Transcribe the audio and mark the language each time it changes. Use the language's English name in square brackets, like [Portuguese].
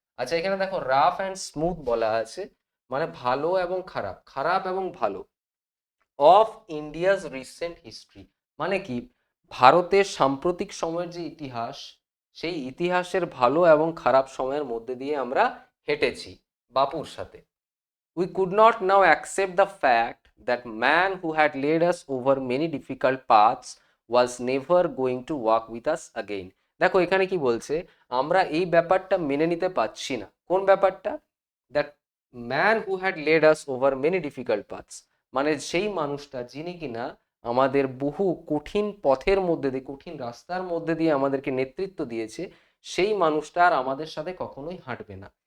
[Bangla] আচ্ছা, এখানে দেখো [English] rough and smooth [Bangla] বলা আছে, মানে ভালো এবং খারাপ, খারাপ এবং ভালো, [English] of India's recent history [Bangla] মানে কি, ভারতের সাম্প্রতিক সময়ের যে ইতিহাস, সেই ইতিহাসের ভালো এবং খারাপ সময়ের মধ্যে দিয়ে আমরা হেঁটেছি বাপুর সাথে। [English] We could not now accept the fact that man who had led us over many difficult paths was never going to walk with us again. [Bangla] দেখো এখানে কি বলছে, আমরা এই ব্যাপারটা মেনে নিতে পারছি না। কোন ব্যাপারটা, [English] that man who had led us over many difficult paths, [Bangla] মানে সেই মানুষটা যিনি কিনা আমাদের বহু কঠিন পথের মধ্যে দিয়ে, কঠিন রাস্তার মধ্যে দিয়ে আমাদেরকে নেতৃত্ব দিয়েছে, সেই মানুষটা আর আমাদের সাথে কখনোই হাঁটবে না।